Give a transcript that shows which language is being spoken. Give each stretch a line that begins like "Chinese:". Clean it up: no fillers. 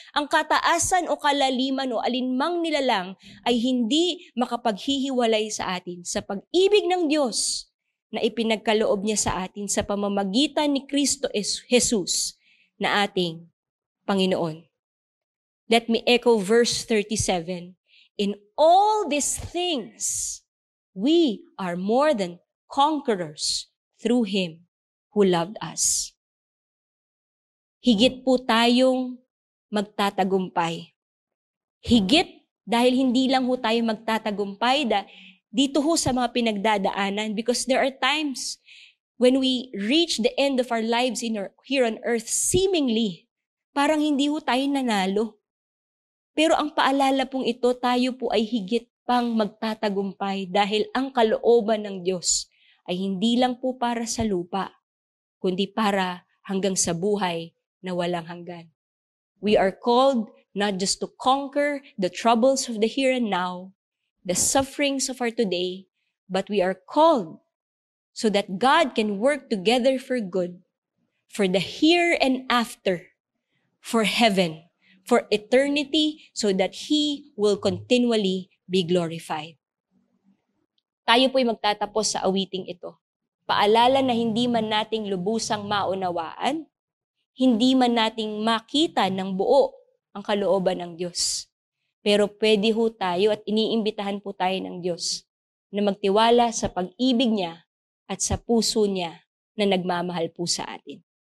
Filipino: Ang kataasan o kalaliman o alinmang nilalang ay hindi makapaghihiwalay sa atin sa pag-ibig ng Diyos na ipinagkaloob niya sa atin sa pamamagitan ni Kristo Jesus na ating Panginoon.
English: Let me echo verse 37. In all these things, we are more than conquerors through Him who loved us.
Filipino: Higit po tayong magtatagumpay. Higit dahil hindi lang ho tayo magtatagumpay, dito ho sa mga pinagdadaanan,
English: because there are times when we reach the end of our lives here on earth, seemingly,
Filipino: parang hindi ho tayo nanalo. Pero ang paalala pong ito, tayo po ay higit pang magtatagumpay dahil ang kalooban ng Diyos ay hindi lang po para sa lupa, kundi para hanggang sa buhay na walang hanggan.
English: We are called not just to conquer the troubles of the here and now, the sufferings of our today, but we are called so that God can work together for good, for the here and after, for heaven, for eternity, so that He will continually be glorified.
Filipino: Tayo po'y magtatapos sa awiting ito. Paalala na hindi man nating lubusang maunawaan, hindi man nating makita ng buo ang kalooban ng Diyos. Pero pwede ho tayo at iniimbitahan po tayo ng Diyos na magtiwala sa pag-ibig niya at sa puso niya na nagmamahal po sa atin.